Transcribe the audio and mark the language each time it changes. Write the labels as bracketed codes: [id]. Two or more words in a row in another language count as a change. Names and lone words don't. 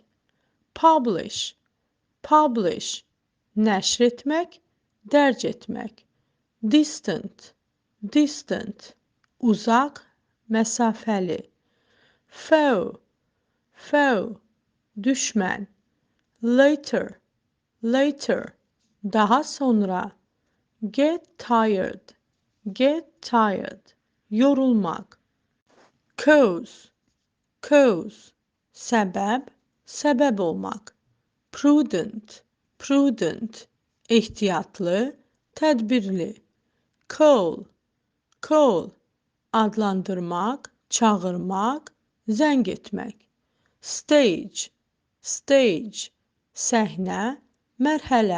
[en] Publish, publish, [az] nəşr etmək, dərc etmək. [en] Distant, distant, [az] uzaq, məsafəli. [en] Foe, foe, düşmən. Later, later, [az] daha sonra. [en] Get tired, yorulmaq. Cause, cause, [az] səbəb, səbəb olmaq. [en] Prudent, prudent, [az] ehtiyatlı, tədbirli. [en] Call, call, [az] adlandırmaq, çağırmaq, zəng etmək. [en] Stage, stage, [az] səhnə, mərhələ.